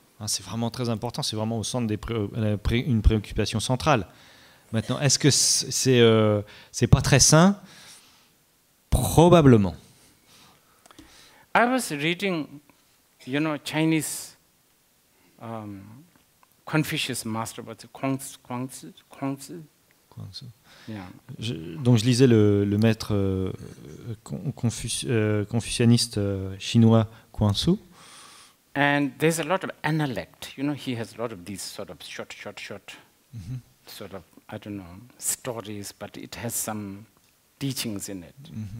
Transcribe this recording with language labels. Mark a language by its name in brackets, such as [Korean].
[French] C'est vraiment très important, c'est vraiment au centre une préoccupation centrale. Maintenant, est-ce que c'est pas très sain? Probablement. [English] I was reading, Chinese Confucius master, what's it, Kuang-tzu? Yeah. [French] Donc je lisais le maître confucianiste chinois Kuang-tzu. [English] And there's a lot of analect. He has a lot of these sort of short, sort of, I don't know, stories, but it has some teachings in it.